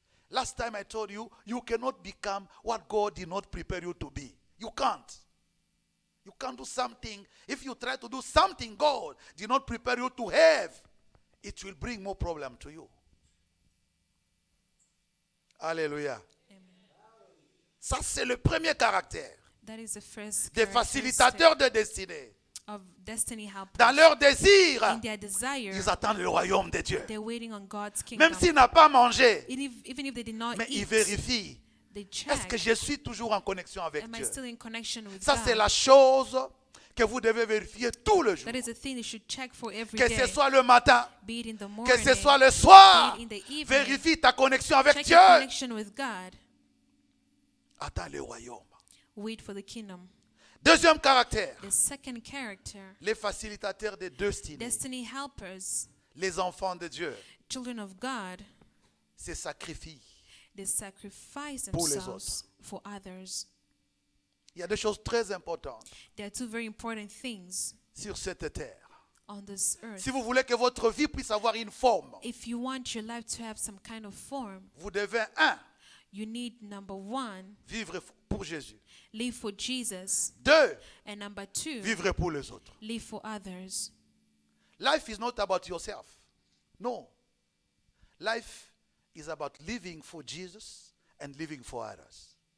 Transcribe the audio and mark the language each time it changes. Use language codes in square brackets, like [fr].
[en] Last time I told you, you cannot become what God did not prepare you to be. You can't. You can't do something. If you try to do something God did not prepare you to have, it will bring more problem to you. Alléluia. [fr] Ça, c'est le premier caractère [en] That is the first [fr] des [en] characteristic [fr] facilitateurs de destinée. [en] of destiny helpers. [fr] Dans leur désir, [en] In their desire, [fr] ils attendent le royaume de Dieu. [en] they're waiting on God's kingdom. [fr] Même s'il n'a pas mangé, [en] Even if they did not [fr] mais ils [en] eat, [fr] vérifient. [en] they [fr] Est-ce que [en] check. [fr] je suis toujours en connexion avec [en] Am I [fr] Dieu? [en] still in connection with [fr] Ça, c'est [en] God? [fr] la chose que vous devez vérifier tout le jour. [en] That is a thing you should check for every [fr] Que [en] day. [fr] ce soit le matin, [en] Be it in the [fr] que [en] morning, [fr] ce soit le soir. [en] be it in the evening. [fr] Vérifie ta connexion avec [en] Check [fr] Dieu. [en] your connection with God. [fr] Attends le royaume. [en] Wait for the kingdom. [fr] Deuxième caractère, [en] The second character, [fr] les facilitateurs de destinée. [en] destiny helpers, [fr] Les enfants de Dieu [en] children of God, [fr] se sacrifient. [en] they sacrifice [fr] Pour les [en] themselves for others. [fr] Il y a des choses très importantes [en] There are two very important things [fr] sur cette terre. [en] on this earth. [fr] Si vous voulez que votre vie puisse avoir une forme, [en] If you want your life to have some kind of form, [fr] vous devez, [en] you need, number one, [fr] vivre pour Jésus. [en] live for Jesus, [fr] 2, [en] and number two, [fr] vivre pour les autres. [en] live for others. Life is not about yourself. No. Life is about living for Jesus and living for others.